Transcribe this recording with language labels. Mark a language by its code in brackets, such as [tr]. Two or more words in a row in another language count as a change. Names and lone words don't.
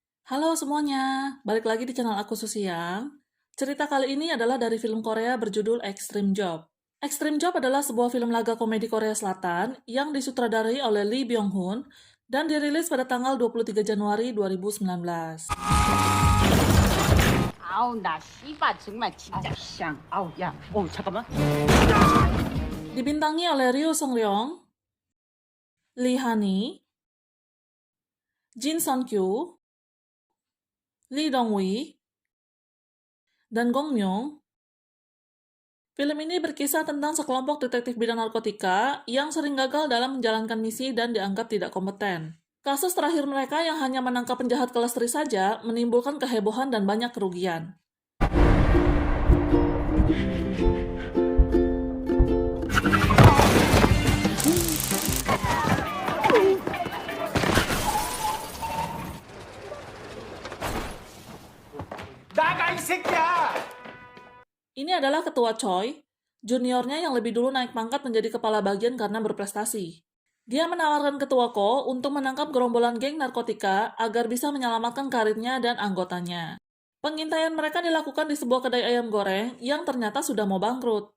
[id] Halo semuanya, balik lagi di channel aku Susiang. Cerita kali ini adalah dari film Korea berjudul Extreme Job. Extreme Job adalah sebuah film laga komedi Korea Selatan yang disutradarai oleh Lee Byung-hun dan dirilis pada tanggal 23 Januari 2019. [ko] 아우 나 씨발 정말 진짜 샹 아우 야 잠깐만 [id] Dibintangi oleh Ryu Seung-ryong, Lee Han-hee, Jin Sun-kyu, Lee Dong-wi, dan Gong Myung. Film ini berkisah tentang sekelompok detektif bidang narkotika yang sering gagal dalam menjalankan misi dan dianggap tidak kompeten. Kasus terakhir mereka yang hanya menangkap penjahat kelas 3 saja menimbulkan kehebohan dan banyak kerugian. [ko] 나가 이 새끼야! [id] Ini adalah Ketua Choi, juniornya yang lebih dulu naik pangkat menjadi kepala bagian karena berprestasi. Dia menawarkan Ketua Ko untuk menangkap gerombolan geng narkotika agar bisa menyelamatkan karirnya dan anggotanya. Pengintaian mereka dilakukan di sebuah kedai ayam goreng yang ternyata sudah mau bangkrut.